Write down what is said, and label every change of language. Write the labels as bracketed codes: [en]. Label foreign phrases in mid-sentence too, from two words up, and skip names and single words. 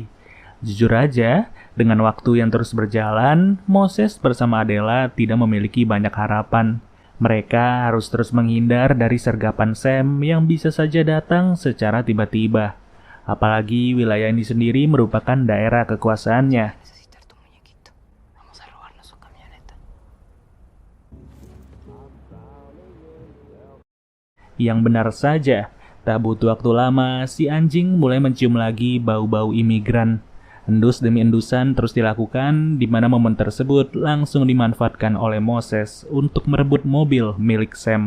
[id] Jujur aja, dengan waktu yang terus berjalan, Moses bersama Adela tidak memiliki banyak harapan. Mereka harus terus menghindar dari sergapan Sam yang bisa saja datang secara tiba-tiba. Apalagi wilayah ini sendiri merupakan daerah kekuasaannya. [es] Necesitar tu muñequito. Vamos a robarnos su camioneta. [id] Yang benar saja, tak butuh waktu lama, si anjing mulai mencium lagi bau-bau imigran. Endus demi endusan terus dilakukan, di mana momen tersebut langsung dimanfaatkan oleh Moses untuk merebut mobil milik Sam.